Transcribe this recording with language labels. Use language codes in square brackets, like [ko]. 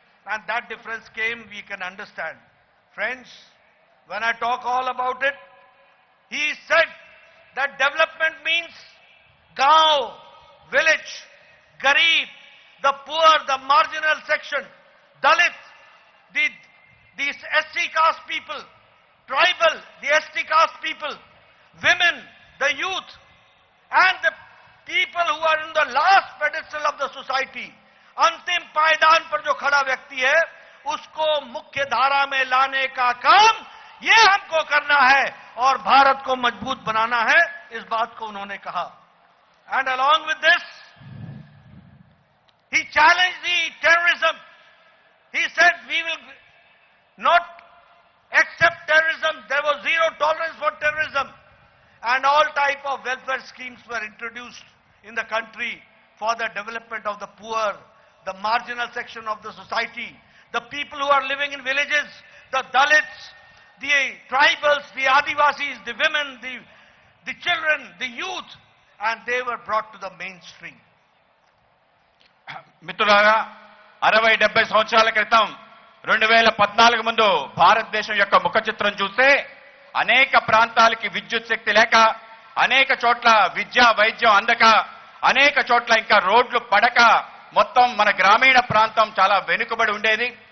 [en] And that difference came, we can understand. Friends, when I talk all about it, he said that development means gaon, village, garib, the poor, the marginal section, Dalit, the SC caste people, tribal, the ST caste people, women, the youth, and the people who are in the last pedestal of the society. [hi] अंतिम पायदान पर जो खड़ा व्यक्ति है, उसको मुख्य धारा में लाने का काम ये हमको करना है और भारत को मजबूत बनाना है, इस बात को उन्होंने कहा. [en] And along with this, he challenged the terrorism. He said, we will not accept terrorism. There was zero tolerance for terrorism. And all type of welfare schemes were introduced in the country for the development of the poor, the marginal section of the society, the people who are living in villages, the Dalits, the tribals, the Adivasis, the women, the children, the youth, and they were brought to the mainstream. [te] మిత్రులారా 60-70 సంవత్సరాల క్రితం 2014 ముందు భారతదేశం యొక్క ముఖ చిత్రం చూస్తే అనేక ప్రాంతాలకి విద్యుత్ శక్తి లేక, అనేక చోట్ల విద్య వైద్యం అందక, అనేక చోట్ల ఇంకా రోడ్లు పడక మొత్తం మన గ్రామీణ ప్రాంతం చాలా వెనుకబడి ఉండేది.